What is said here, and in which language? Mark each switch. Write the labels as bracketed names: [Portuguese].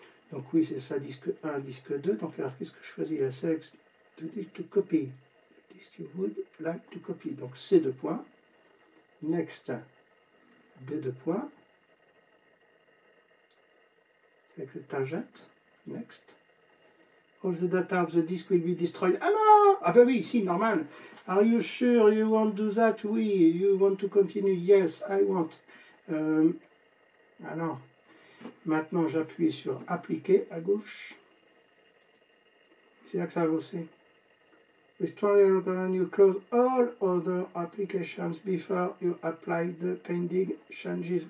[French] Donc, oui, c'est ça, disque 1, disque 2. Donc, alors, qu'est-ce que je choisis là? [English] Select the disk to copy. Disk you would like to copy. [French] Donc, C2 points. [English] Next, [French] D2 points. [English] Select the target. Next. All the data of the disk will be destroyed. [French] Ah non! Ah ben oui, si, normal. [English] Are you sure you want to do that? [French] Oui. [English] You want to continue? Yes, I want. [French] Ah non. Maintenant, j'appuie sur appliquer à gauche. C'est là que ça va bosser. [English] We strongly recommend you close all other applications before you apply the pending changes.